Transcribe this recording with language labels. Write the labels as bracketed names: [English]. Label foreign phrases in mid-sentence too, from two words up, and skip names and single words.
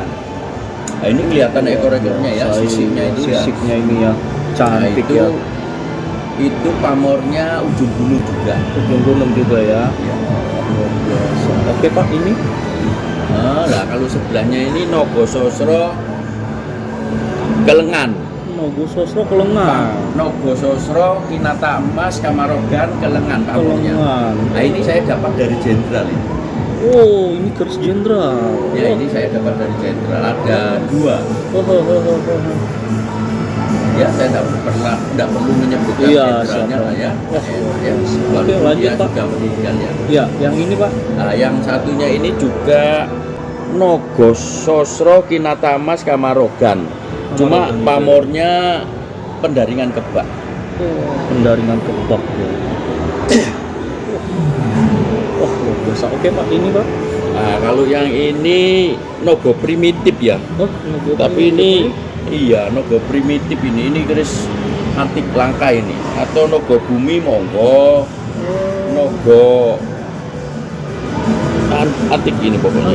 [Indonesian] Nah, ini kelihatan ekor-ekornya ya, sisiknya itu ya. Sisiknya ini ya. Cantik itu, ya. Itu pamornya ujung bulu juga. Ujung gunung juga ya. Luar biasa. Oke Pak, ini Nah, kalau sebelahnya ini Nogo Sosro Kelengan. Nogo Sosro Kelengan. Nogo Sosro Kinata Emas Kamarogan Kelengan pamornya. Kelengan. Nah, ini saya dapat dari jenderal ini. Oh, ini keris jenderal. Ya, ini saya dapat dari jenderal. Ada 2. Ya, saya tidak perlu menyebutkan Iya, jenderalnya siapa? lah ya. Ya. Walaupun Oke, lanjut, dia Pak. sudah meninggal ya. Ya, yang ini Pak. Nah, yang satunya ini juga Nogo Sosro Kinata Emas Kamarogan. Cuma pamornya [Javanese] pendaringan kebak. Pendaringan kebak [Indonesian] ya. Wah, luar biasa. Oke Pak, ini Pak. Nah, kalau yang ini Nogo primitif ya. Nogo Tapi ini iya Nogo primitif ini keris antik langka ini. Atau Nogo bumi monggo. Nogo antik ini pokoknya